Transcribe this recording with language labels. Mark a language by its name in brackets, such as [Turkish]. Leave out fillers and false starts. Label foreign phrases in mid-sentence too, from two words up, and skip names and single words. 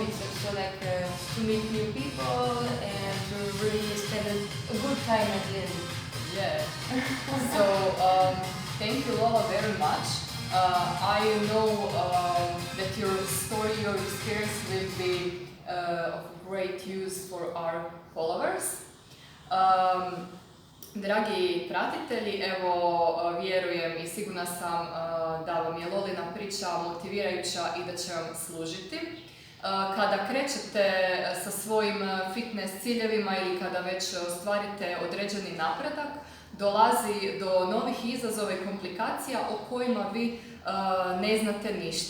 [English] It's also like to meet new people and to really spend a good time at the end. Yeah. So thank you, Lola, very much. I know that your story, your experience will be of great use for our followers. [Croatian] Dragi pratitelji, evo vjerujem i sigurna sam da vam je Lolina priča motivirajuća i da će vam služiti. Kada krećete sa svojim fitness ciljevima ili kada već ostvarite određeni napredak, dolazi do novih izazova i komplikacija o kojima vi ne znate ništa.